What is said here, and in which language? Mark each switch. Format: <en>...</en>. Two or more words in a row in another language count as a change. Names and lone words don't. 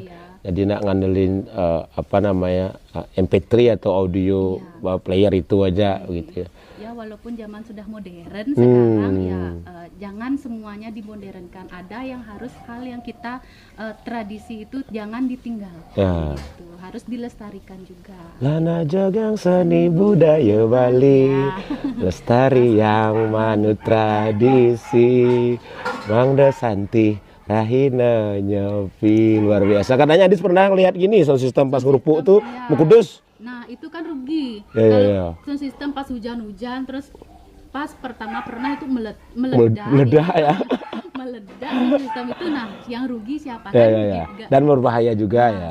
<id>Jadi nak ngandelin MP3 atau audio player itu aja gitu ya. Ya walaupun zaman sudah modern sekarang jangan semuanya dimodernkan. Ada yang hal yang kita tradisi itu jangan ditinggalkan gitu. Harus dilestarikan juga.</id> <ban>Lana jagang seni budaya Bali, lestari yang manut tradisi, Mangda Santi Rahina Nyopi,</ban> <id>luar biasa. Katanya Adis pernah lihat gini</id> <en>sound system</en> <id>pas ngerupuk tuh Mukudus. Nah itu kan rugi. Kalau</id> <en>sound system</en> <id>pas hujan-hujan terus pas pertama pernah itu meledak ya. Meledak sistem itu, yang rugi siapa Dan berbahaya juga ya.</id>